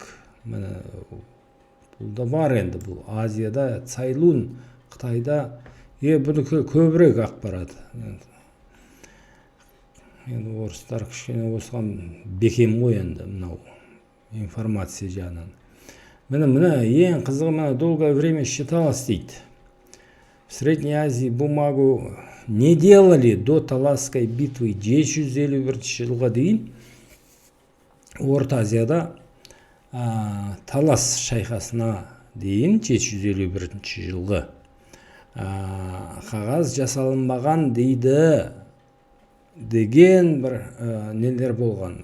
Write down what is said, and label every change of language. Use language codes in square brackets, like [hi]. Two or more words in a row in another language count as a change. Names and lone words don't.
[kk] Міне бұл да бар енді, бұл Азияда, Цайлун, Қытайда бұнікі көбірек ақпарат. Енді орыстар кішкене осыған бекем ғой енді мынау информация жағынан. Міне ең қызығы, мына [ru] долгое время считалось [kk] дейді. [ru] В Средней Азии бумагу не делали до Таласской битвы 751 [kk] жылға дейін. Орта Азияда Талас шайқасына дейін 751 жылғы қағаз жасалынбаған дейді деген бір нелер болған.